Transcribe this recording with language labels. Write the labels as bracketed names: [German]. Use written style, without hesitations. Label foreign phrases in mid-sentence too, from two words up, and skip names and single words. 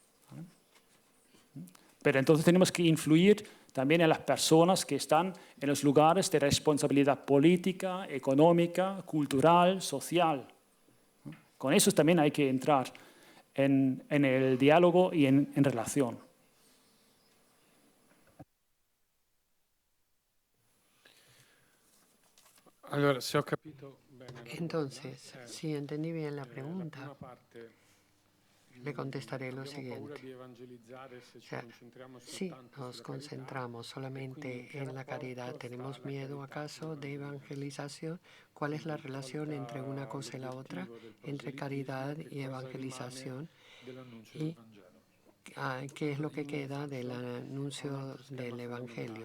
[Spanish] Pero entonces tenemos que influir también en las personas que están en los lugares de responsabilidad política, económica, cultural, social. Con eso también hay que entrar en el diálogo y en relación. [Italian] Allora, se ho capito bene la [Spanish] Entonces, si entendí bien la pregunta, [Italian] prima parte, [Spanish] le contestaré lo [Italian] abbiamo paura [Spanish] siguiente. [Italian] di evangelizzare se ci [Spanish] O sea, [Italian] concentriamo [Spanish] si [Italian] soltanto [Spanish] nos [Italian] sulla carità. [Spanish] concentramos solamente en la caridad, ¿tenemos miedo acaso de evangelización? ¿Cuál es la relación entre una cosa y la otra, entre caridad y evangelización? [Italian] Dell'annuncio [Spanish] Y [Italian] del Vangelo. [Spanish] ¿qué es lo que queda del anuncio del Evangelio?